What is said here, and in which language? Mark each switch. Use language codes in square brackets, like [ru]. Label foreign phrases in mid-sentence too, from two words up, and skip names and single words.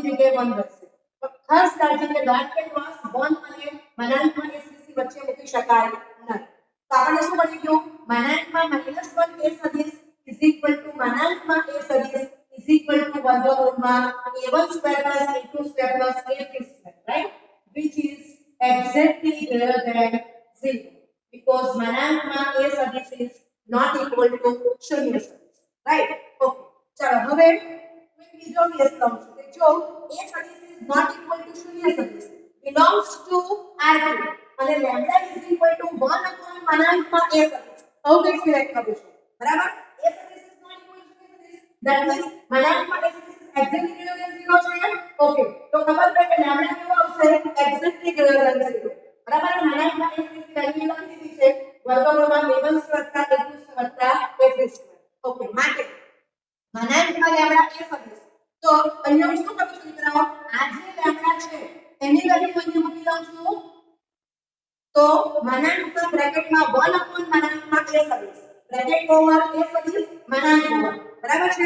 [gu] જગ્યાએ 1 રહેશે તો ખાસ કાળજી કે ડોટ કે ક્રોસ 1 અને માનાંકમાં a સદિશ વચ્ચે મૂકી શકાય નહીં તો આપણે શું બની ગયું માનાંકમાં -1 a સદિશ [en] is equal to [gu] માનાંકમાં a સદિશ [en] is equal to [gu] વર્ગમૂળમાં a1 સ્ક્વેર a2 સ્ક્વેર a3 સ્ક્વેર રાઈટ [en] which is exactly greater than 0 because [gu] મનાંકમાં a સદિશ [en] is not equal to [gu] શૂન્ય સદિશ, right? ઓકે, ચાલો હવે मैं બીજો કેસ લઉં છું કે જો a સદિશ [en] is not equal to [gu] શૂન્ય સદિશ [en] belongs to R3 [gu] અને [en] lambda is equal to 1 upon [gu] મનાંકમાં a સદિશ, આવું કંઈક સિલેક્ટ કરીશું, બરાબર? [en] a સદિશ is not equal to [gu] શૂન્ય સદિશ, [en] that means [gu] મનાંકમાં a સદિશ [en] exactly greater than 0 છે. [gu] ઓકે, તો ખબર પડે કે lambda કેવો આવશે? [en] exactly greater than 0, [gu] બરાબર? મનાંકમાં a સદિશ વેલ્યુ લખી દીધી છે વર્ગમૂળમાં a1 વત્તા a2 વત્તા a3. ઓકે, માટે મનાંકમાં લેમ્ડા a સદિશ, તો અહીંયા હું શું કરું છું મિત્રો? આ જે લેમ્ડા છે એની વેલ્યુ અહીંયા મૂકી દઉં છું, તો મનાંકમાં બ્રેકેટમાં 1 upon મનાંકમાં a સદિશ, [en] bracket over [gu] a સદિશ મનાંક ઓવર, બરાબર છે?